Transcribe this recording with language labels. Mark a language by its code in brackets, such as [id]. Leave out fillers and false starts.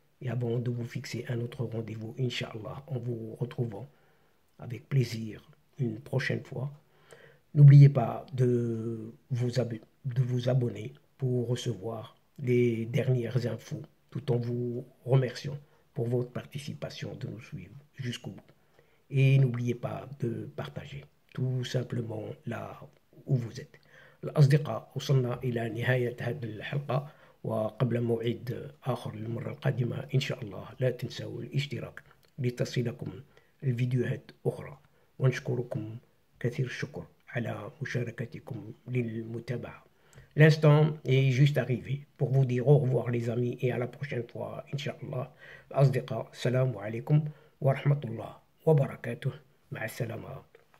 [fr] Et avant de vous fixer un autre rendez-vous, Inch'Allah, en vous retrouvant avec plaisir une prochaine fois, n'oubliez pas de vous abonner pour recevoir les dernières infos, tout en vous remerciant pour votre participation de nous suivre jusqu'au bout. Et n'oubliez pas de partager, tout simplement là où vous êtes. [ar] الأصدقاء وصلنا إلى نهاية هذه الحلقة، وقبل موعد آخر للمرة القادمة إن شاء الله لا تنسوا الاشتراك لتصلكم الفيديوهات أخرى، ونشكركم كثير الشكر على مشاركتكم للمتابعة. [fr] L'instant est juste arrivé pour vous dire au revoir les amis et à la prochaine fois Inch'Allah. [ar] الأصدقاء السلام عليكم ورحمة الله وبركاته. مع السلامة.